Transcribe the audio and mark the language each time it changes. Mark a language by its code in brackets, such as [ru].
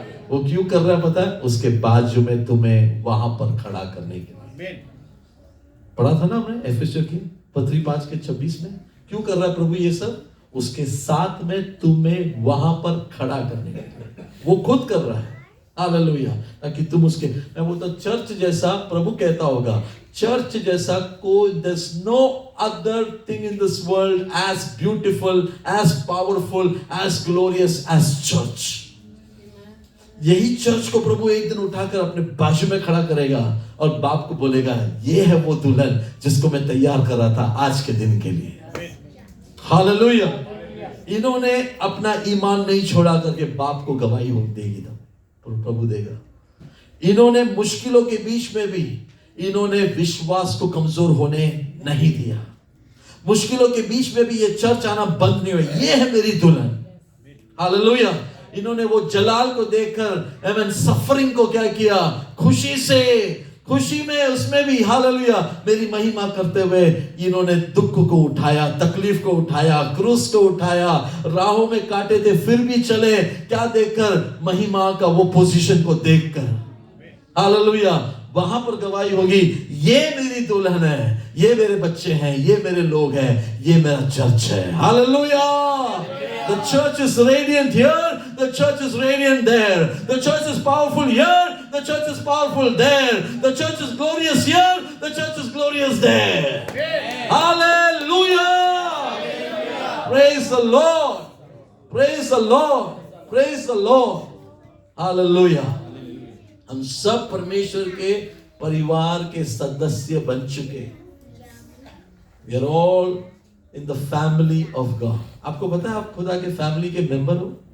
[hi] वो क्यों कर रहा है पता है? उसके बाजू में तुम्हें वहां पर खड़ा करने के लिए। पढ़ा था ना हमने एफेसियों की पत्री 5:26 में। क्यों कर रहा है प्रभु ये सब? उसके साथ में तुम्हें वहां पर खड़ा करने के लिए। वो खुद कर रहा है। हालेलुया। ताकि तुम उसके, मैं बोलता चर्च जैसा, प्रभु कहता होगा चर्च जैसा कोई, [en] there's no other thing in this world as beautiful, as powerful, as glorious as church. [hi] यही चर्च को प्रभु एक दिन उठाकर अपने बाजू में खड़ा करेगा और बाप को बोलेगा, ये है वो दुल्हन जिसको मैं तैयार कर रहा था आज के दिन के लिए। हालेलुया। इन्होंने अपना ईमान नहीं छोड़ा करके बाप को गवाही हो देगी, तब प्रभु देगा। इन्होंने मुश्किलों के बीच में भी इन्होंने विश्वास को कमजोर होने नहीं दिया। मुश्किलों के बीच में भी ये चर्च आना बंद नहीं हुआ। ये है मेरी दुल्हन। हालेलुया। इन्होंने वो जलाल को देखकर एवं सफरिंग को क्या किया? खुशी से, खुशी में उसमें भी हालेलुया मेरी महिमा करते हुए इन्होंने दुख को उठाया, तकलीफ को उठाया, क्रूस को उठाया, राहों में काटे थे फिर भी चले। क्या देखकर? महिमा का वो पोजीशन को देखकर। हालेलुया। वहां पर गवाही होगी, ये मेरी दुल्हन है, ये मेरे बच्चे हैं, ये मेरे लोग हैं, ये मेरा चर्च है। Hallelujah. [en] The church is radiant here, the church is radiant there. The church is powerful here, the church is powerful there. The church is glorious here, the church is glorious there. Hallelujah. Praise the Lord. Praise the Lord. Praise the Lord. Hallelujah. [hi] हम सब परमेश्वर के परिवार के सदस्य बन चुके। [en] We are all in the family of God. [hi] आपको पता है आप खुदा के फैमिली के मेंबर हो?